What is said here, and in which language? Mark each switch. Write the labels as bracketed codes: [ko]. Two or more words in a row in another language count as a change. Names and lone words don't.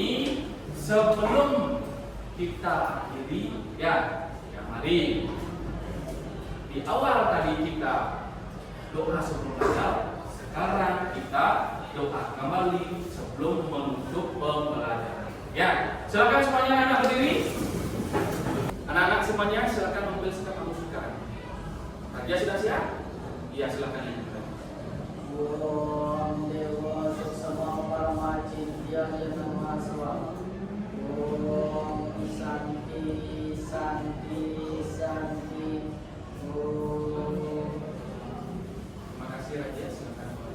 [id] Sebelum kita akhiri, ya mari di awal tadi kita doa sebelum belajar, sekarang kita doa kembali sebelum menutup pembelajaran. Ya, silakan semuanya anak-anak berdiri. Anak-anak semuanya silakan mengambil sikap kesukaan. Raja sudah siap? Iya, silakan. [sa] Om Dewa Suksama Paramacintya Nama Swa. Om Santi Santi Santi. Om. [id] Terima kasih Raja, silakan.